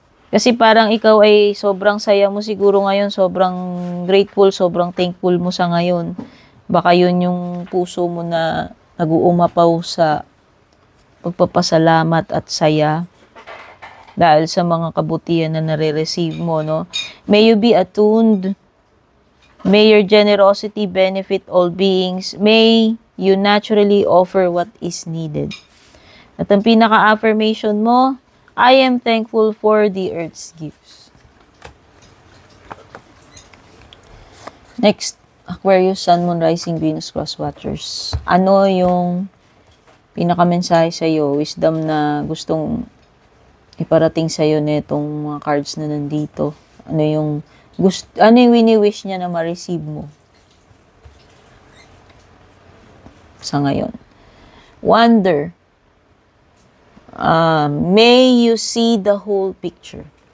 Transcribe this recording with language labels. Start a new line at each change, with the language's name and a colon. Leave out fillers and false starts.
Filipino: Kasi parang ikaw ay sobrang saya mo siguro ngayon, sobrang grateful, sobrang thankful mo sa ngayon. Baka yun yung puso mo na nag-uumapaw sa pagpapasalamat at saya dahil sa mga kabutihan na nare-receive mo, no?
English: May you be attuned. May your generosity benefit all beings. May you naturally offer what is needed.
Filipino: At ang pinaka-affirmation mo,
English: I am thankful for the earth's gifts. Next, Aquarius, Sun, Moon, Rising, Venus, Cross Watchers.
Filipino: Ano yung pinakamensahe sa'yo, wisdom na gustong iparating sa'yo nitong mga cards na nandito? Ano yung wini-wish niya na ma-receive mo sa ngayon?
English: Wonder. May you see the whole picture.